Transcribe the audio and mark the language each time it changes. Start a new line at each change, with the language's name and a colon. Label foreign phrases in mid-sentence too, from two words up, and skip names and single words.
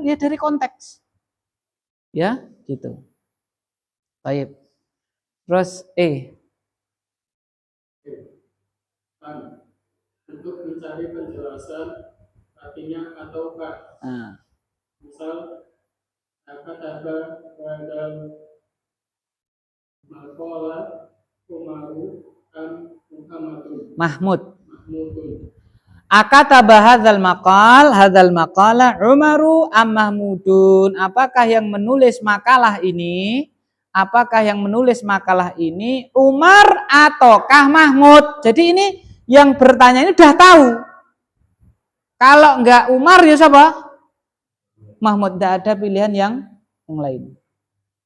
Indonesian: Ya dari konteks. Ya, gitu. Baik. Terus untuk mencari penjelasan artinya ataukah. Misal kata
Arabic: وضع المقالة عمر أم محمد.
Indonesian: Mahmudun.
Arabic: أكتب هذه المقالة عمر أم محمود.
Indonesian: Apakah yang menulis makalah ini? Apakah yang menulis makalah ini Umar ataukah Mahmud? Jadi ini yang bertanya ini udah tahu. Kalau enggak Umar ya siapa? Mahmud, tidak ada pilihan yang lain.